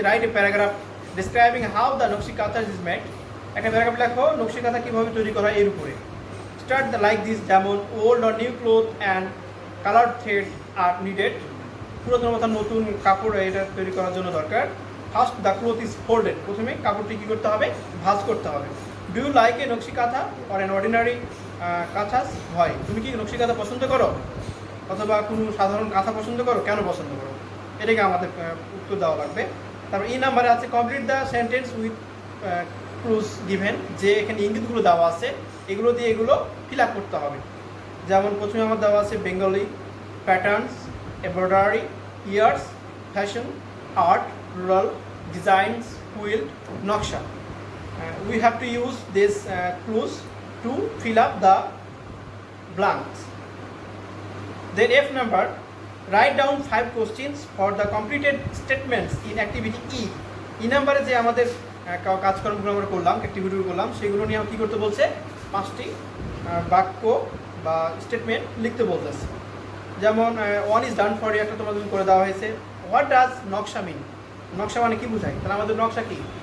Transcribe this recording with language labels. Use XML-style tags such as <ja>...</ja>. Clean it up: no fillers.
<en>Write a paragraph describing how the nakshi kantha is made.</en> <bn>একটা প্যারাগ্রাফ লেখো নকশি কাঁথা কিভাবে তৈরি করা এর উপরে।</bn> <en>Start the like this, যেমন old or new cloth and colored thread are needed.</en> <bn>পুরাতন অথবা নতুন কাপড় এটা তৈরি করার জন্য দরকার।</bn> <en>First the cloth is folded.</en> <bn>প্রথমে কাপড়টি কী করতে হবে? ভাঁজ করতে হবে।</bn> <en>Do you like a nakshi kantha or an ordinary kanthas? হয়।</en> <bn>তুমি কি নকশি কাঁথা পছন্দ করো অথবা কোনো সাধারণ কাঁথা পছন্দ করো? কেন পছন্দ করো? এটাকে আমাদের উত্তর দেওয়া লাগবে। তারপর এই নাম্বারে আছে</bn> <en>Complete the sentence with clues given.</en> <bn>যে এখানে ইঙ্গিতগুলো দেওয়া আছে এগুলো দিয়ে এগুলো ফিল আপ করতে হবে। যেমন প্রথমে আমার দেওয়া আছে Bengali, patterns, embroidery, years, fashion, art, rural, designs, quilt, নকশা।</bn> <en>We have to use this clues to fill up the blanks. Then F number, write down 5 questions for the completed statements in activity E.</en> <bn>E নাম্বারে যে আমাদের কাজকর্মগুলো আমরা করলাম, অ্যাক্টিভিটিগুলো করলাম, সেগুলো নিয়ে কী করতে বলছে? 5টি বাক্য বা স্টেটমেন্ট লিখতে বলতেছে। যেমন</bn> <en>one is done for you</en> <bn>একটা তোমাদের করে দেওয়া হয়েছে।</bn> <en>What does নকশা mean?</en> <bn>নকশা মানে কি বোঝায়? তাহলে আমাদের নকশা কি?</bn>